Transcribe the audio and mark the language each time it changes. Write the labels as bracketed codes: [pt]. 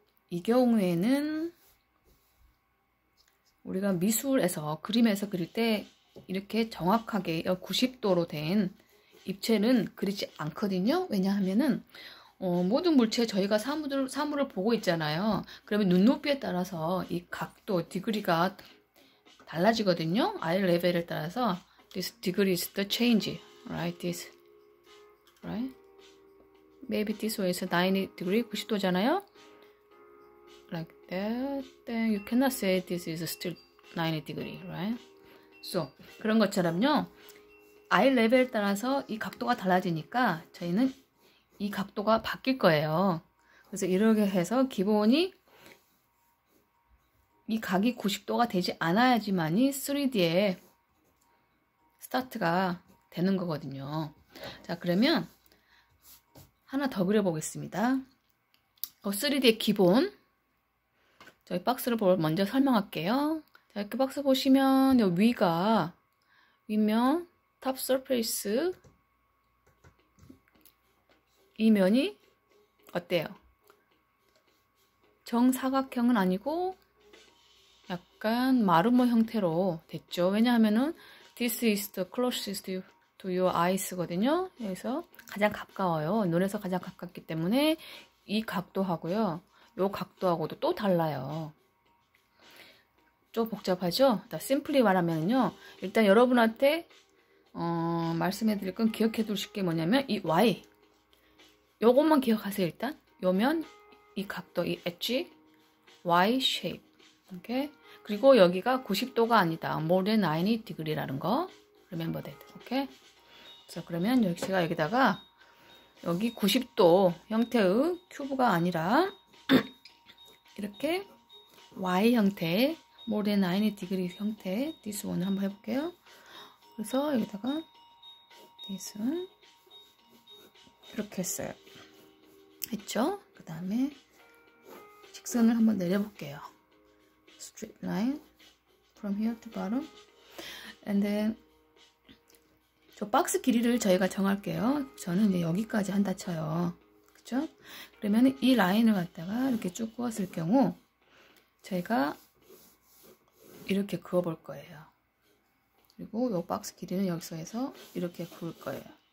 [ko] 이 경우에는 우리가 미술에서 그림에서 그릴 때 이렇게 정확하게 90도로 된 입체는 그리지 않거든요. 왜냐하면은 모든 물체에 저희가 사물을 보고 있잖아요. 그러면 눈높이에 따라서 이 각도, 디그리가 달라지거든요. 아이 레벨에 따라서 [en] this degree is the change, right? This, right? Maybe this way is 90 degree, 90도잖아요. Like that, then you cannot say this is still 90 degree, right? [ko] So, 그런 것처럼요, 아이 레벨에 따라서 이 각도가 달라지니까 저희는 이 각도가 바뀔 거예요. 그래서 이렇게 해서 기본이 이 각이 90도가 되지 않아야지만이 3D에 스타트가 되는 거거든요. 자, 그러면 하나 더 그려보겠습니다. 3D의 기본. 저희 박스를 먼저 설명할게요. 자, 이렇게 박스 보시면 여기 윗면 탑 서페이스 이 면이 어때요? 정사각형은 아니고 약간 마름모 형태로 됐죠. [en] 왜냐하면은 this is the closest to your eyes거든요. [ko] 그래서 가장 가까워요. 눈에서 가장 가깝기 때문에 이 각도하고요. 요 각도하고도 또 달라요. 좀 복잡하죠? 심플리 말하면요. 일단 여러분한테 말씀해 드릴 건 기억해 두실 게 뭐냐면 이 Y 요것만 기억하세요. 일단 요면 이 각도, 이 엣지 Y shape. 오케이? 그리고 여기가 90도가 아니다. [en] more than 90 degree라는 거 remember that. [ko] 오케이? 그래서 그러면 제가 여기다가 여기 90도 형태의 큐브가 아니라 이렇게 Y 형태, [en] more than 90 degree [ko] 형태, this one을 한번 해볼게요. 그래서 여기다가 this one 이렇게 했어요. 했죠? 그 다음에 직선을 한번 내려볼게요. [en] Straight line from here to bottom, and then [ko] 저 박스 길이를 저희가 정할게요. 저는 이제 여기까지 한다 쳐요. 그쵸? 그러면 이 라인을 갖다가 이렇게 쭉 그었을 경우 저희가 이렇게 그어 볼 거예요. 그리고 이 박스 길이는 여기서 해서 이렇게 그을 거예요.